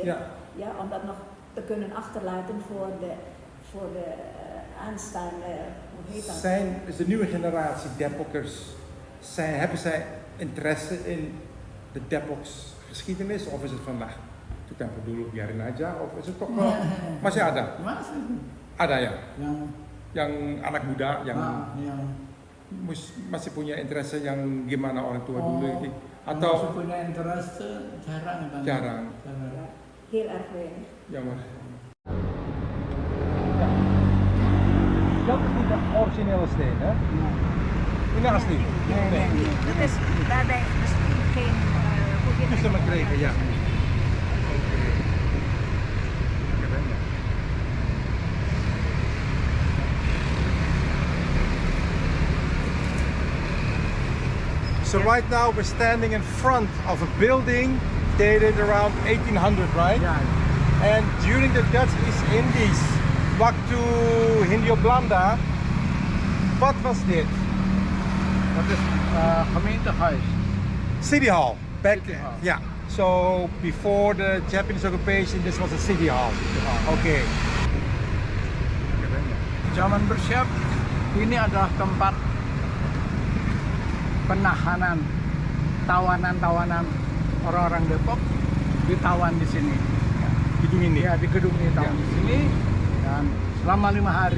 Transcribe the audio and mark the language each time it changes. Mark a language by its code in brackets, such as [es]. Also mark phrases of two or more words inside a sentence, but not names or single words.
[nl] Ja. Ja, om dat nog te kunnen achterlaten voor de aanstaande, hoe heet dat? Is de nieuwe generatie Depokkers, hebben zij interesse in de Depoks geschiedenis of is het van, [id] tempo dulu biarin aja, [nl] of is it toch [id] masih ada? Masih. Ada ya? Yang anak muda yang yang masih punya interest yang gimana orang tua dulu ini? masih Atau punya interest jarang kan? Jarang. [nl] Heel erg weinig. jammer. Dat is niet de originele steen, hè? [id] Ini asli. [nl] Nee. Dat is daarbij misschien geen goede. [id] Itu sama [nl] gekregen, ja. [id] Keren ya. [en] So right now we're standing in front of a building dated around 1800, right? [nl] Ja. [en] And during the Dutch East Indies, [id] waktu Hindia Belanda, [nl] wat was dit? Dat is gemeentehuis. [en] City Hall. Back, City Hall. yeah. So before the Japanese occupation, this was a city hall. Okay. [id] Zaman bersiap, ini adalah tempat penahanan tawanan-tawanan orang-orang Depok ditawan di sini. Gedung ini. Ya, di gedung ini ditawan di sini dan selama 5 hari.